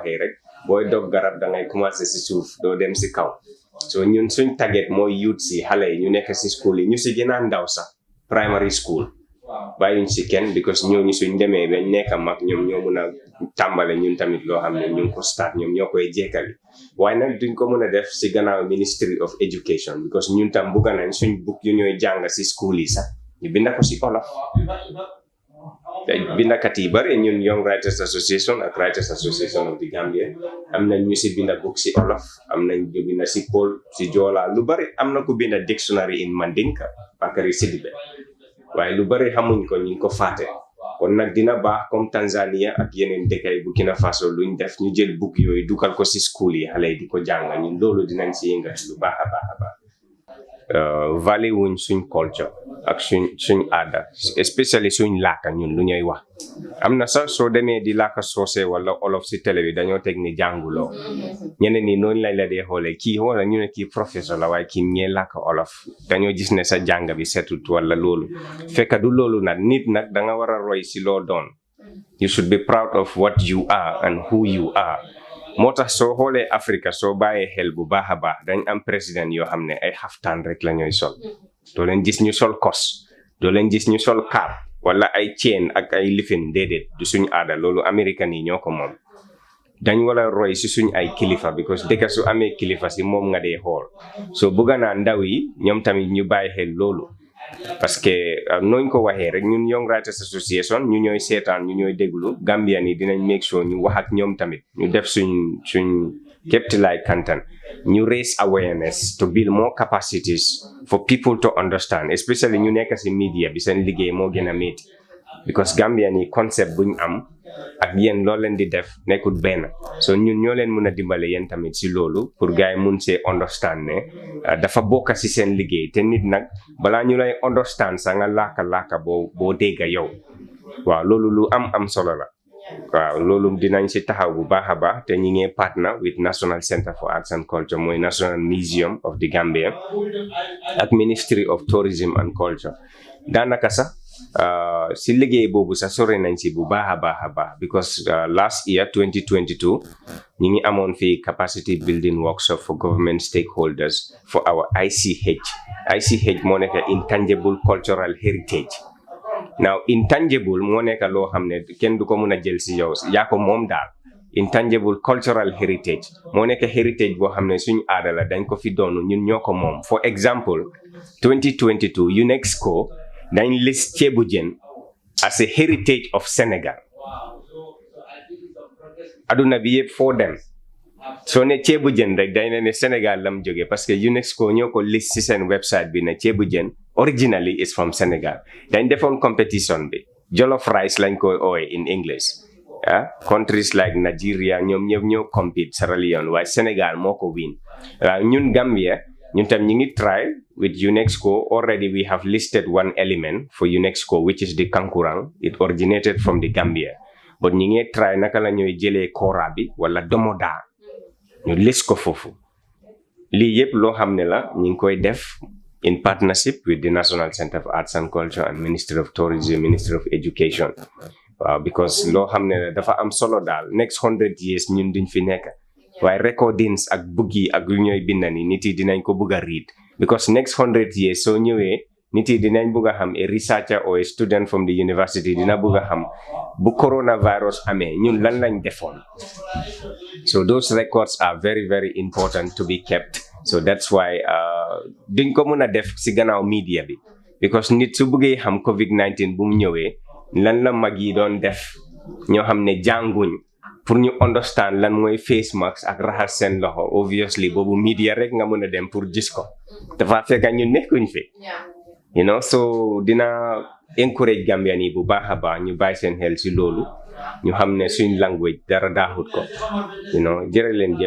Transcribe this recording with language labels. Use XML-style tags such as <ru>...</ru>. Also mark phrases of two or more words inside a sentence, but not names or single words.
<wo>waxee rek booy dog garab da ngay commencé si suuf doo dem si kaw so ñun suñ target mooy youth si xale yi ñu nekk si school yi ñu si gën a ndaw sax</wo> <en>primary school</en> <wo>bàyyuñ si kenn because ñooñu suñ demee bañ nekk mag ñoom ñoo mun a tàmbale ñun tamit loo xam ne ñu ngi ko start ñoom ñoo koy jekkali waaye nag duñ ko mën a def si gannaaw Ministry of Education because ñun tam bugga nañ suñ book yu ñooy jàng si school yi sax ñu binda ko si olof bindakat yi bari ñun Young Writers Association ak Writers Association of the Gambia am nañ ñu si binda book si olof am nañ ñu binda si Pol si Joola lu bari am na ku binda</wo> <en>dictionary in Mandinka</en> <wo>Bakary Sidibe waaye lu bari xamuñ ko ñu ko fàtte kon nag dina baax comme Tanzania ak yeneen dëkk yi Burkina Faso luñ def ñu jël book yooyu dugal ko si school yi xale yi di ko jàng ñun loolu dinañ si yëngat lu baax a baax a baax valé wuñ suñ culture ak suñ aada especially suñ làkka ñun lu ñuy wax am na sax soo demee di làkka soose wala olof si télé bi dañoo teg ni jànguloo ñeneen ni noonu lañ la dee xoolee kii wala ñu ne kii professeur la waaye kii ñee làkka olof dañoo gis ne sa jàng bi setut wala loolu fekk du loolu nag nit nag da nga war a roy si loo doon</wo> <en>you should be proud of what you are and who you are</en> <wo>moo tax soo xoolee Afrique soo bàyyee xel bu baax a baax dañ am président yoo xam ne ay xaftaan rek la ñooy sol doo leen gis ñu sol kos doo leen gis ñu sol kaab wala ay chain ak ay lifin déedéet du suñu aada loolu américain yi ñoo ko moom dañ wala roy si suñ ay kilifa because dëkk su amee kilifa si moom nga dee xool soo bëgga naa ndaw yi ñoom tamit ñu bàyyi xel loolu</wo> <fr>parce que</fr> <wo>nooñ ko waxee rek ñun Young Writers Association ñu ñooy seetaan ñu ñooy déglu Gambian yi dinañ</wo> <en>make sure</en> <wo>ñu wax ak ñoom tamit ñu def suñ képptilaay kantan ñu</wo> <en>raise awareness to build more capacities for people to understand especially</en> <wo>ñu nekk si media bi seen liggéey moo gën a métti because Gambia ni concept buñ am ak yéen loo leen di def nekkul benn so ñun ñoo leen mun a dimbale yéen tamit si loolu pour gars yi mun see understand ne dafa bokk si seen liggéey te nit nag balaa ñu lay understand sa nga laaka boo dégga yow waaw loolu lu am solo la waaw loolu dinañ si taxaw bu baax a baax te ñi ngi</wo> <en>partner with</en> <wo>National Center for Arts and Culture mooy National Museum of the Gambia ak Ministry of Tourism and Culture daanaka sax si liggéey boobu sax sore nañ si bu baax a baax because</wo> <en>last year</en> <wo>2022 ñi ngi amoon fii</wo> <en>capacity building workshop for government stakeholders for our ICH</en> <wo>moo nekk</wo> <en>intangible cultural heritage. Now intangible</en> <wo>moo nekk loo xam ne kenn du ko mun a jël si yow yaa ko moom daal</wo> <en>intangible cultural heritage</en> <wo>moo nekk heritage boo xam ne suñu aada la dañ ko fi doonu ñun ñoo ko moom.</wo> <en>For example</en> <wo>2022 UNESCO dañ list ceebu jën</wo> <en>as a heritage of Senegal</en> <wo>aduna bi yëpp foo dem soo ne ceebu jën rek dañ ne Sénégal lam jógee</wo> <fr>parce que</fr> <wo>UNESCO ñoo ko list ci seen website bi ne ceebu jën</wo> <en>originally is from Senegal</en> <wo>dañ defoon competition bi jollof rice lañ koy ooye</wo> <en>in English countries like Nigeria</en> <wo>ñoom ñëpp ñoo compete Sierra Leone waaye Sénégal moo ko win waaw ñun Gambia ñun tam ñu ngi</wo> <en>try with UNESCO already we have listed one element for UNESCO which is the kankurang it originated from the Gambia but</en> <wo>ñu ngi try naka la ñooy jëlee kora bi wala domoda ñu list ko foofu lii yëpp loo xam ne la ñu ngi koy def</wo> <en>in partnership with the National Center for Arts and Culture and Ministry of Tourism, Ministry of Education.</en> <wo>Because loo xam ne dafa am solo daal</wo> <en>next 100 years</en> <wo>ñun duñ fi nekk waaye recordings ak book yi ak lu ñooy bind ni nit yi dinañ ko bëgg a read because</wo> <en>next 100 years</en> <wo>soo ñëwee nit yi dinañ bëgg a xam</wo> <en>a researcher or a student from the university</en> <wo>dina bëgg a xam bu coronavirus amee ñun lan lañ defoon.</wo> <en>So those records are very very important to be kept. So that's why</en> <wo>duñ ko mën a def si gannaaw media bi because nit su bëggee xam COVID-19 bu mu ñëwee lan la mag yi doon def ñoo xam ne jànguñ pour ñu understand lan mooy</wo> <en>face mask</en> <wo>ak raxas seen loxo obviously boobu media rek nga mën a dem pour gis ko dafa fekk ñu nekkuñ fi</wo> <en>you know</en> <wo>so dina encourage Gambian yi bu baax a baax ñu bàyyi seen xel si loolu ñu xam ne suñ language dara daaxut ko</wo> <en>you know</en> <wo>jërë leen jëf</wo>